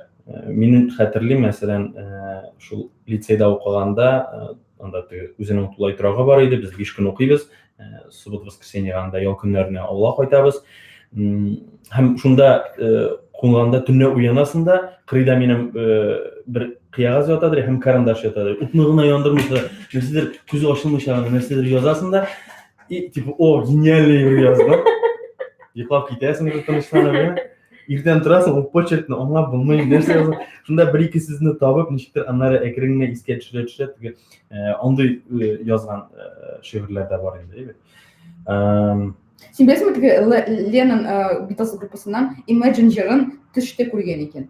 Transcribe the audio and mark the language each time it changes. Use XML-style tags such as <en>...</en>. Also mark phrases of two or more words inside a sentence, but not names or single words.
<tt>Мин хәтерлим, мәсәлән, шул лицейда укыганда, анда теге үзенең тулай торагы бар иде, без 5 көн укыйбыз,</tt> <ru>суббота-воскресенье</ru> <tt>анда ял көннәренә авылга кайтабыз. Һәм шунда кунганда төнне уянасың да, кырыйда минем бер кыягаз ятадыр, һәм карандаш ятадыр. Утны гына яндырмыйча, нәрсәдер күзе ачылмыйча нәрсәдер язасың да,</tt> <ru>и типа, о, гениальный</ru> <tt>бер язма. Йоклап китәсең бер тынычланып, иртән торасың, ул почеркны аңлап булмый, нәрсә яза. Шунда бер-ике сүзне табып, ничектер аннары әкрен-генә искә төшерә, теге андый язган шигырьләр дә бар инде. Син беләсеңме, теге Ленин Beatles группасыннан Imagine җырын төштә күргән икән.</tt>